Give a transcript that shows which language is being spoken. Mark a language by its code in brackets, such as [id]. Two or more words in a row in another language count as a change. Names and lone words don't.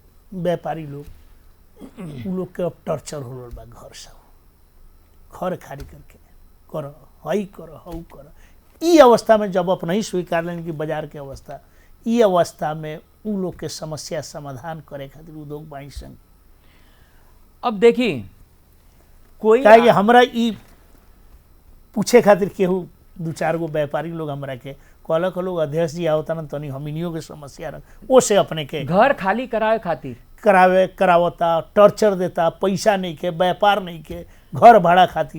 [bho] व्यापारी लोग, उ लोग के अब टर्चर हो रहा बा। घर सब घर खाली करके करो, हई करो, हऊ करो। ई अवस्था में जब अपना ही स्वीकार लें कि बाजार के अवस्था, ई अवस्था में उ लोग के समस्या समाधान करे खातिर उद्योग वाणिज्य संघ अब देखी कोई कहे हमरा ई पूछे खातिर केहू दू चार गो व्यापारी लोग हमरा के कहलक, लोग अध्यक्ष जी आवता न तनी हमनियों के समस्या रख ओ से अपने के घर खाली करावे खातिर करावता, टर्चर देता, पैसा नहीं के, व्यापार नहीं के, घर भाड़ा खातिर।